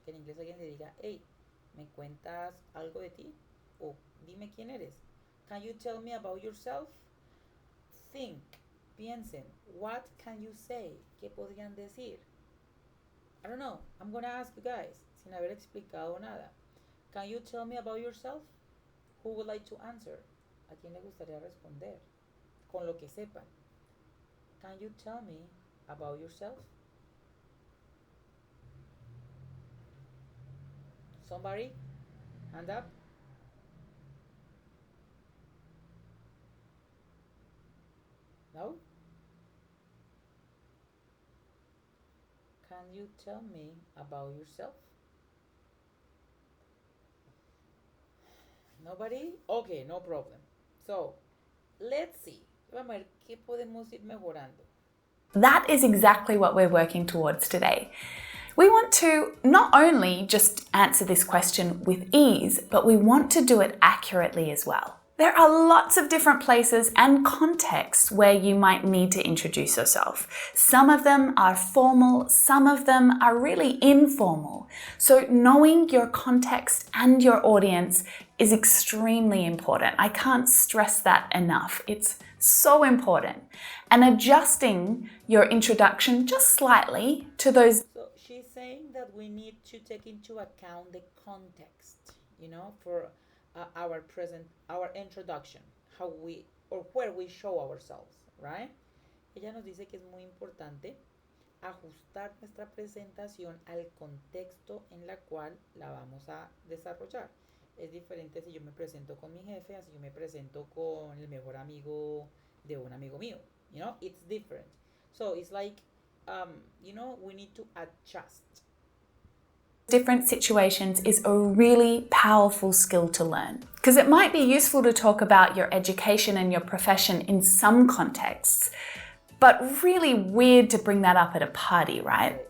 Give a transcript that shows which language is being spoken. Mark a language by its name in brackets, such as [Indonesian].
[Spanish] Que en inglés alguien le diga, hey, ¿me cuentas algo de ti? O dime quién eres. [English] Can you tell me about yourself? Think, [Spanish] piensen, [English] what can you say? [Spanish] ¿Qué podrían decir? [English] I don't know. I'm gonna ask you guys, [Spanish] sin haber explicado nada. [English] Can you tell me about yourself? Who would like to answer? [Spanish] ¿A quién le gustaría responder? Con lo que sepan. [English] Can you tell me about yourself? Somebody? Hand up? No? Can can you tell me about yourself? Nobody? Okay, no problem. So, let's see. [Spanish] Vamos a ver qué podemos ir mejorando. [English] That is exactly what we're working towards today. We want to not only just answer this question with ease, but we want to do it accurately as well. There are lots of different places and contexts where you might need to introduce yourself. Some of them are formal, some of them are really informal. So knowing your context and your audience is extremely important. I can't stress that enough. It's so important. And adjusting your introduction just slightly to those. So she's saying that we need to take into account the context, for our introduction, how we or where we show ourselves, right? [Spanish] Ella nos dice que es muy importante ajustar nuestra presentación al contexto en la cual la vamos a desarrollar. Es diferente si yo me presento con mi jefe, así yo me presento con el mejor amigo de un amigo mío. [English] It's different. So it's like, we need to adjust. Different situations is a really powerful skill to learn, because it might be useful to talk about your education and your profession in some contexts, but really weird to bring that up at a party, right?